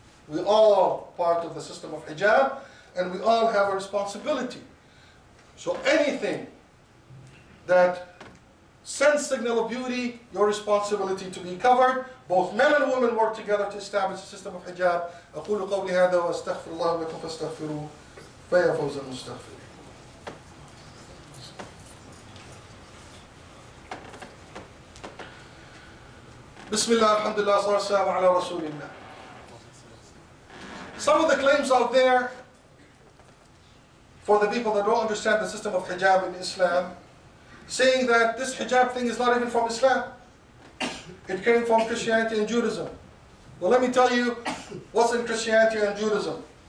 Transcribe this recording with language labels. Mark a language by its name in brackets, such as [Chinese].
[English] We all part of the system of hijab, and we all have a responsibility. So anything that sends signal of beauty, your responsibility to be covered. Both men and women work together to establish a system of hijab. [Arabic] أقول قولي هذا وأستغفر الله لكم فاستغفروه فيا فوز المستغفرين. بسم الله الحمد لله والصلاة والسلام على رسول الله. [English] Some of the claims out there for the people that don't understand the system of hijab in Islam, saying that this hijab thing is not even from Islam. It came from Christianity and Judaism. Well, let me tell you what's in Christianity and Judaism.